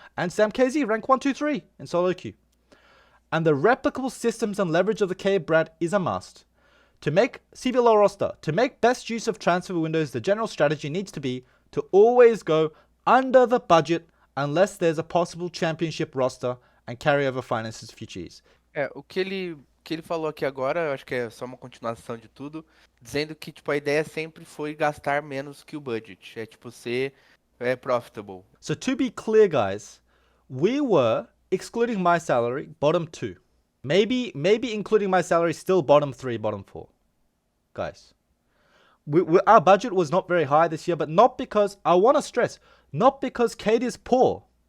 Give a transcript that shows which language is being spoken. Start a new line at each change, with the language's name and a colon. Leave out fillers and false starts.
English: And Sam KZ, rank 1, 2, 3 in solo queue. And the replicable systems and leverage of the K brand is a must. To make cblol roster, to make best use of transfer windows, the general strategy needs to be to always go under the budget unless there's a possible championship roster and carry over finances future years.
Portuguese: O que ele falou aqui agora, eu acho que é só uma continuação de tudo, dizendo que tipo, a ideia sempre foi gastar menos que o budget. É tipo ser profitable.
English: So to be clear, guys, we were, excluding my salary, bottom 2. Maybe including my salary, still bottom 3, bottom 4. Guys, our budget was not very high this year, but not because, I want to stress, not because Kate is poor.